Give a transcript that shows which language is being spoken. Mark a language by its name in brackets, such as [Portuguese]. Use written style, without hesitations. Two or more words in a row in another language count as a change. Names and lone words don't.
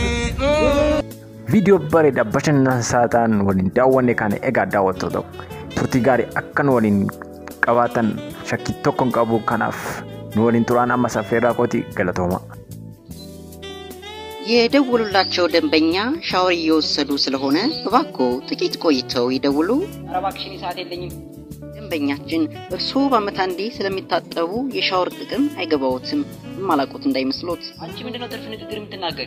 [Oromo] video bareeda bashannansaatan waliin daawwanne kana egaa daawwattoota turtii gaarii akkan waliin qabaatan shakkii tokkoon qabu kanaaf nu waliin turaan amma saffeerraa kooti galatooma. [Amharic] የደውሉላቸው ደንበኛ ሻወር እየወሰዱ ስለሆነ እባክዎ ጥቂት ቆይተው ይደውሉ። አረባክሽን ሰዓት የለኝም። ደንበኛችን እርስዎ በአመት አንዴ ስለሚታጠቡ የሻወር ጥቅም አይገባዎትም። ማላቆት እንዳይመስሎት። አንቺ ምንድነው ትርፍ ንግግር የምትናገሪው?